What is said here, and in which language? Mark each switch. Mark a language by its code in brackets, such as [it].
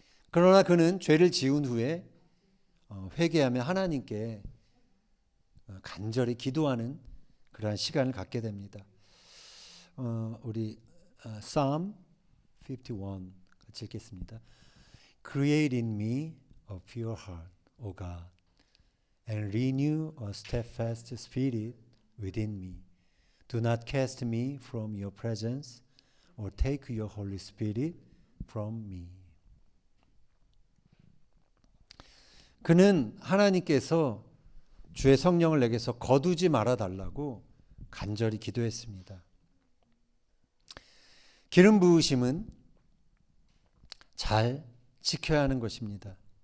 [ko] 그러나 그는 죄를 지은 후에 회개하며 하나님께 간절히 기도하는 그러한 시간을 갖게 됩니다. 우리 Psalm 51 같이 읽겠습니다. [en] Create in me a pure heart, O God, and renew a steadfast spirit within me. Do not cast me from your presence or take your Holy Spirit from me. [ko] 그는 하나님께서 주의 성령을 내게서 거두지 말아 달라고 간절히 기도했습니다. 기름 부으심은 잘 지켜야 하는 것입니다.